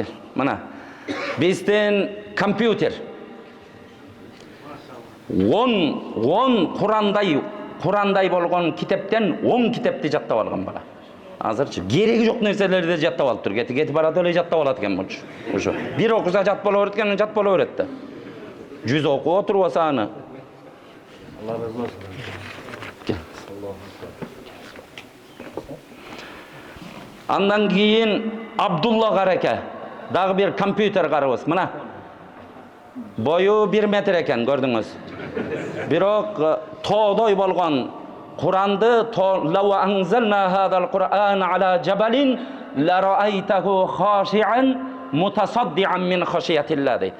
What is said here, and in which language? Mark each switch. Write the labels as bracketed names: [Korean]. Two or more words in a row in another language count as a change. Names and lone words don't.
[Kyrgyz] Мына биздин компьютер 10 Курандай болгон китептен 10 китепти жаттап алган бала. Азырчы кереги жок нерселерди жаттап алыптыр. Кетип барат эле жаттап алат экен болчу. Ошо бир окуса жат боло берет экен, жат боло берет да. 100 окуп отурбаса аны. [Turkish] Allah razı olsun. [Kyrgyz] Андан кийин Абдулла Караке, дагы бир компьютер карыбыз. Мына бою 1 метр экен, көрдүңүз. Бирок тоодой болгон Куранды [Arabic] لو أنزلنا هذا القرآن على جبل لرأيته خاشعا متصدعا من خشية الله дейт.